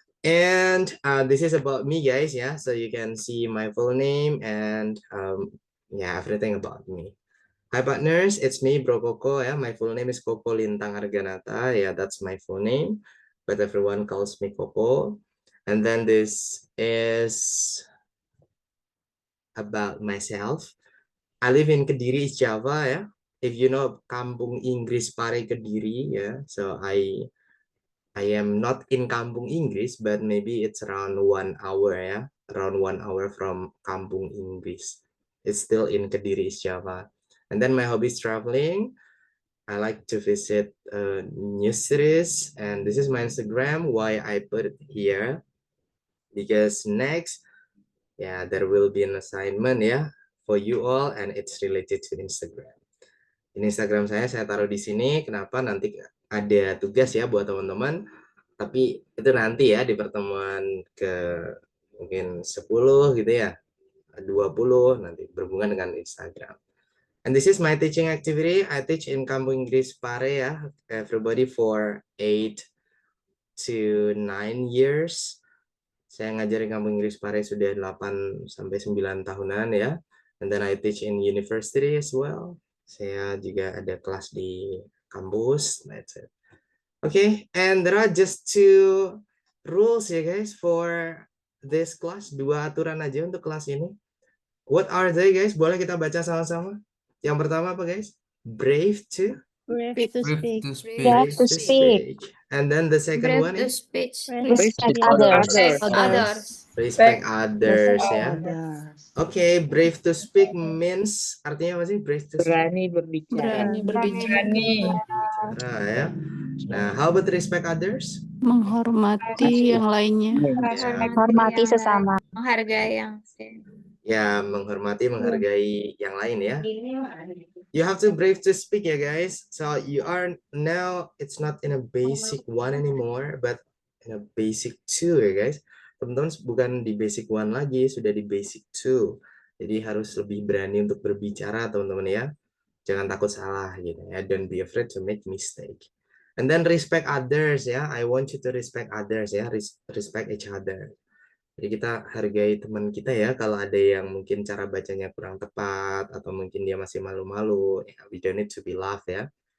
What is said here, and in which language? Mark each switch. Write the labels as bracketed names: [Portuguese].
[English] And this is about me, guys. Yeah, so you can see my full name and yeah, everything about me. Hi partners, it's me Bro Koko, ya. My full name is Koko Lintang Arganata. Yeah, that's my full name, but everyone calls me Koko. And then this is about myself. I live in Kediri, Java, ya. If you know Kampung Inggris Pare Kediri, ya. So I am not in Kampung Inggris, but maybe it's around 1 hour, ya. Around 1 hour from Kampung Inggris. It's still in Kediri, Java. And then my hobby is traveling. I like to visit new cities, and this is my Instagram. Why I put it here? Because next, yeah, there will be an assignment, yeah, for you all, and it's related to Instagram. [Indonesian] Ini Instagram saya taruh di sini. Kenapa? Nanti ada tugas ya buat teman-teman. Tapi itu nanti ya di pertemuan ke mungkin 10 gitu ya, 20 nanti berhubungan dengan Instagram. [English] And this is my teaching activity. I teach in Kampung Inggris Pare, ya, everybody for 8 to 9 years. [Indonesian] Saya ngajar di Kampung Inggris Pare sudah 8 sampai 9 tahunan, ya. [English] And then I teach in university as well. [Indonesian] Saya juga ada kelas di kampus. [English] That's it. Okay, and there are just two rules ya guys for this class. [Indonesian] Dua aturan aja untuk kelas ini. [English] What are they, guys? [Indonesian] Boleh kita baca sama-sama? Yang pertama apa, guys? Brave to [English] Brave to speak. brave to speak. And then the second one to is speech. Respect others. respect others, ya. Others. Okay, brave to speak means [Indonesian] artinya apa sih? [English] Brave to speak. [Indonesian] Berani berbicara. Berani berbicara. Bicara, ya. [English] Nah, how about respect others? [Indonesian] Menghormati yang lainnya. Hormati sesama. Menghargai yang Ya, menghargai yang lain, ya. [English] You have to brave to speak, ya guys. So you are now, it's not in a basic one anymore, but in a basic two, ya guys. [Indonesian] Teman-teman bukan di basic one lagi, sudah di basic two. Jadi harus lebih berani untuk berbicara, teman-teman, ya. Jangan takut salah gitu ya. [English] Don't be afraid to make mistake. And then respect others, ya. I want you to respect others, ya. Respect each other. [Indonesian] Jadi kita hargai teman kita ya, kalau ada yang mungkin cara bacanya kurang tepat atau mungkin dia masih malu-malu, ya, [English] we don't need to be laugh, [Indonesian] ya.